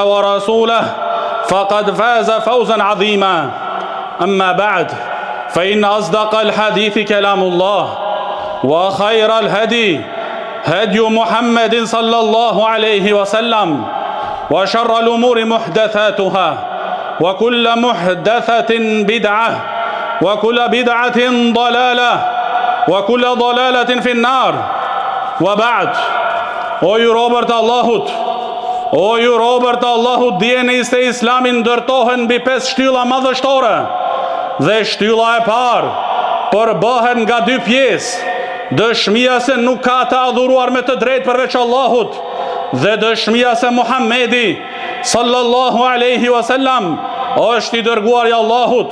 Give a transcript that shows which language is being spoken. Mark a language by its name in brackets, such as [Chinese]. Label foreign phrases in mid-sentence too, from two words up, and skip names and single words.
[Arabic] ورسوله فقد فاز فوزا عظيما أما بعد فإن أصدق الحديث كلام الله وخير الهدي هدي محمد صلى الله عليه وسلم وشر الأمور محدثاتها وكل محدثة بدعة وكل بدعة ضلالة وكل ضلالة في النار وبعد. [Albanian] O ju robërt Allahut, dijeni se Islami ndërtohet mbi 5 shtylla madhështore dhe shtylla e parë përbohet nga 2 pjesë: dëshmia se nuk ka të adhuruar me të drejtë përveç Allahut dhe dëshmia se Muhammedi [Arabic] صلى الله عليه وسلم [Albanian] është i dërguari i Allahut.